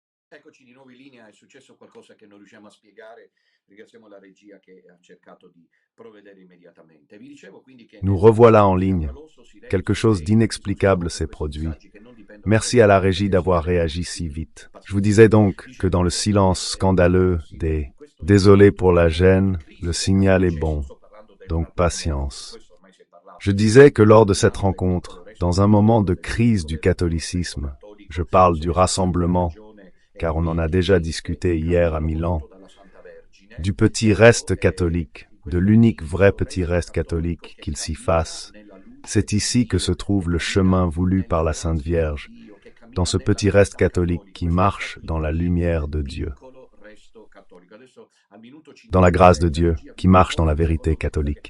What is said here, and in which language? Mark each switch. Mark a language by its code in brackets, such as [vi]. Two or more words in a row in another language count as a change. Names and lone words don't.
[it] Eccoci di nuovo in linea, è successo qualcosa che non riusciamo a spiegare, ringraziamo la regia che ha cercato di provvedere immediatamente. Vi dicevo quindi che [fr] Nous [it] nel [fr] revoilà en ligne. [it] scandaloso [fr] Quelque [it] silenzio [fr] chose [it] dei [fr] d'inexplicable [it] sostenitori [fr] s'est [it] questi [fr] produit. [it] messaggi che non dipendono [fr] Merci à la régie [it] direttamente [fr] d'avoir [it] dalle [fr] réagi si [it] istituzioni, [fr] vite. Je vous [it] pazienza. [fr] disais donc que [it] Dicevo [fr] dans le [it] che [fr] silence scandaleux [it] sì, [fr] des [it] in questo [fr] «désolé pour la [it] momento [fr] gêne», [it] di crisi [fr] le [it] che è [fr] signal est [it] successo, [fr] bon, [it] sto parlando del [fr] donc [it] ravvedimento, di [fr] patience. [it] questo ormai si è parlato [fr] Je disais que lors de cette [it] Milano e piccolo [fr] rencontre, [it] resto [fr] dans un moment de [it] cattolico, [fr] crise du catholicisme, je parle du rassemblement, car on en a déjà discuté hier à Milan, du petit reste catholique, de l'unique vrai petit reste catholique qu'il s'y fasse. C'est ici que se trouve le chemin voulu par la Sainte Vierge, dans ce petit reste catholique qui marche dans la lumière de Dieu, dans la grâce de Dieu, qui marche dans la vérité catholique.